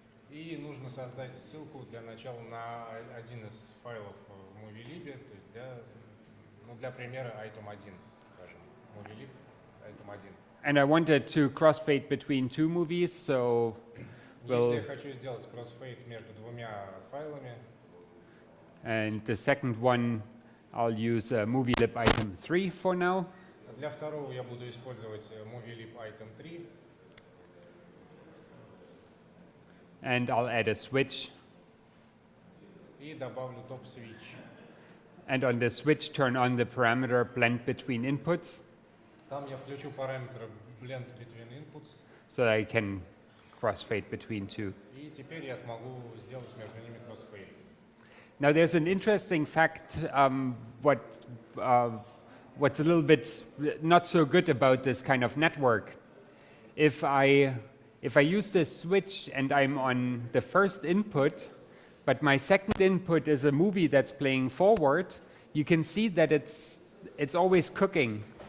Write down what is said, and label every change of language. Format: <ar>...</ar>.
<ru>И нужно создать ссылку для начала на один из файлов в MovieLib, то есть для примера item1, скажем, MovieLib item1.</ru> <en>And I wanted to crossfade between two movies, so</en> <ru>Если я хочу сделать кроссфейд между двумя файлами,</ru> <en>and the second one I'll use MovieLib item3 for now.</en> <ru>для второго я буду использовать MovieLib item3.</ru> <en>And I'll add a switch.</en> <ru>И добавлю топ-switch.</ru> <en>And on the switch, turn on the parameter blend between inputs,</en> <ru>Там я включу параметр blend between inputs.</ru> <en>so that I can crossfade between two.</en> <ru>И теперь я смогу сделать между ними кроссфейд.</ru> <en>Now there's an interesting fact, what's a little bit not so good about this kind of network. If I use this switch and I'm on the first input, but my second input is a movie that's playing forward, you can see that it's always cooking.</en>